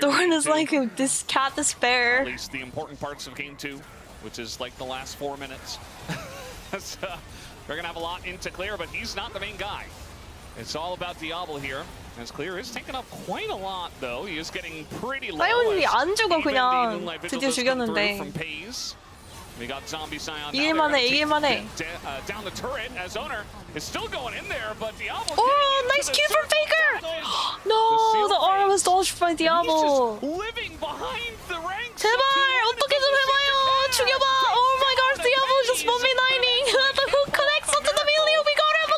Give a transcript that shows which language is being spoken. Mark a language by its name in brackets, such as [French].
[English] Doran is like this cat despair. At least the important parts of game two, which is like the last 4 minutes. So, they're gonna have a lot into Clear, but he's not the main guy. It's all about Diablo here. As Clear is taking up quite a lot, though. He is getting pretty low. [Korean] 사이온이 안 죽어 그냥 드디어 죽였는데. [English] We got Zombie Scion. [Korean] 이길만해. [English] Down the turret as Owner is still going in there, but Diablo. Oh, nice Q from Faker! No, the aura was dodged by Diablo. Living behind the ranks. [Korean] 제발 어떻게 좀 해봐요. 죽여봐. [English] Oh my gosh, Diablo just feviknighting. The hook connects onto the Milio. We got him.